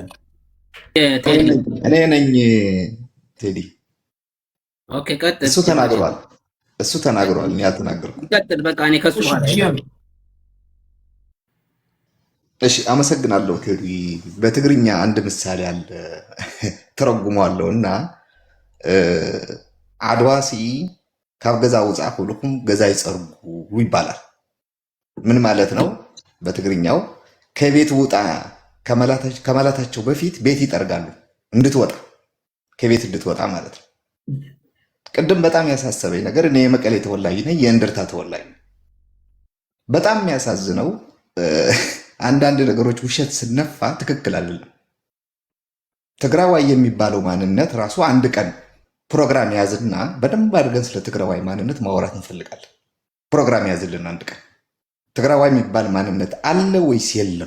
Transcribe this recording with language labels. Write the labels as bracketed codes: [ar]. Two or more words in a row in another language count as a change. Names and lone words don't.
[am] እኔ ነኝ ቴዲ። እሱ ተናግሯል። እኔ አልተናገርኩም። እሺ አመሰግናለሁ ቴዲ። በትግርኛ አንድ ምሳሌ አለ ተረጉሟለሁ እና አድዋሲ [ti] ካብ ገዛ ውፃእ ኩልኩም ገዛ ይፀርጉ [am] ይባላል። ምን ማለት ነው? በትግርኛው ከቤት ውጣ ከማላታቸው በፊት ቤት ይጠርጋሉ እንድትወጣ ከቤት እንድትወጣ ማለት ነው። ቅድም በጣም ያሳሰበኝ ነገር እኔ የመቀሌ ተወላጅ ነኝ፣ የእንደርታ ተወላጅ ነኝ። በጣም የሚያሳዝነው አንዳንድ ነገሮች ውሸት ስነፋ ትክክል አይደለም። ትግራዋይ የሚባለው ማንነት ራሱ አንድ ቀን ፕሮግራም ያዝና በደንብ አድርገን ስለ ትግራዋይ ማንነት ማውራት እንፈልጋለን። ፕሮግራም ያዝልን አንድ ቀን። ትግራዋይ የሚባል ማንነት አለ ወይስ የለም?